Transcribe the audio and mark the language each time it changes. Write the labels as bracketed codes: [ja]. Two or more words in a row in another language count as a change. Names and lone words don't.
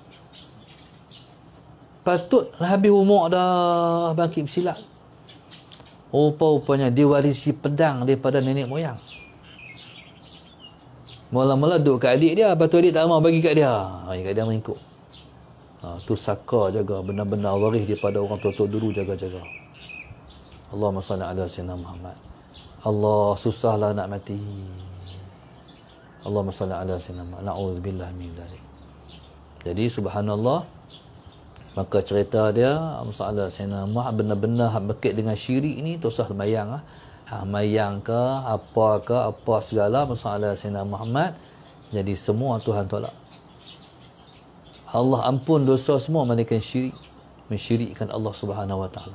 [ms] Patut habis umur dah bangkit bersilat. Rupa-rupanya dia warisi pedang daripada nenek moyang. Mula-mula duduk kat adik dia, lepas tu adik tak mau bagi kat dia. Kat dia mengikut. Tu saka jaga, benar-benar waris daripada orang tua-tua dulu, jaga-jaga. [ar] اللهم صل على سيدنا محمد. [ms] Allah, susahlah nak mati. [ar] اللهم صل على سيدنا محمد. نعوذ بالله من ذلك. [ms] Jadi subhanallah, Maka cerita dia masalah Sayyidina Muhammad benar-benar berkait dengan syirik ni tak usah sembahyang lah. Mayang ke apa segala masalah Sayyidina Muhammad jadi semua Tuhan tolak. Allah ampun dosa semua melainkan syirik, mensyirikkan Allah [ar] سبحانه وتعالى.